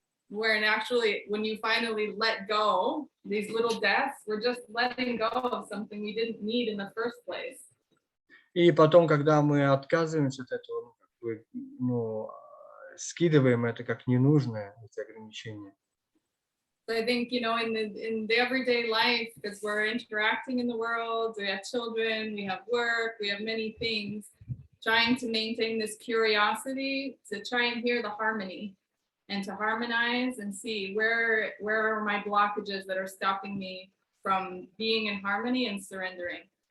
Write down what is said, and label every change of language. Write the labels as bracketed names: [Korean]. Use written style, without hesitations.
[English] Where actually, when you finally let go, these little deaths, we're just letting go of something we didn't need in the first place. [Russian] И потом, когда мы отказываемся от этого, как бы, скидываем это как ненужное, эти ограничения. [English] So I think, you know, in the everyday life, because we're interacting in the world, we have children, we have work, we have many things, trying to maintain this curiosity to try and hear the harmony and to harmonize and see where are my blockages that are stopping me from being in harmony and surrendering.